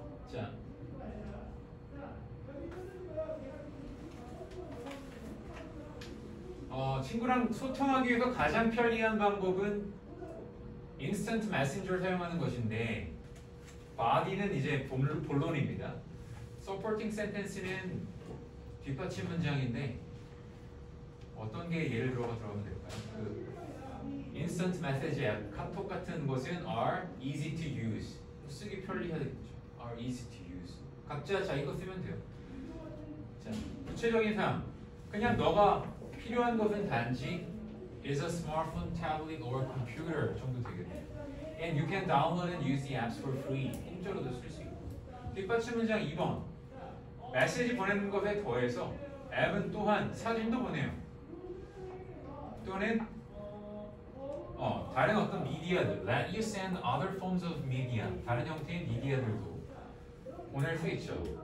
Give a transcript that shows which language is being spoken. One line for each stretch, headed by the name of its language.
Korean: 자, 친구랑 소통하기 위해서 가장 편리한 방법은 인스턴트 메신저를 사용하는 것인데, body는 이제 본론입니다. supporting sentence는 뒷받침 문장인데 어떤 게 예를 들어가 들어가면 될까요? 그 instant message 앱, 카톡 같은 것은
English: are easy to use.
Korean: 쓰기 편리하겠죠.
English: are easy to use.
Korean: 각자 자기 거 쓰면 돼요. 자, 구체적인 사항. 그냥 너가 필요한 것은 단지
English: is a smartphone, tablet, or computer
Korean: 정도 되겠네.
English: And you can download and use the apps for free.
Korean: 공짜로도 쓸 수 있고. 뒷받침 문장 2번. 메시지 보내는 것에 더해서 앱은 또한 사진도 보내요. 또는 다른 어떤 미디어들,
English: let you send other forms of media,
Korean: 다른 형태의 미디어들도 보낼 수 있죠.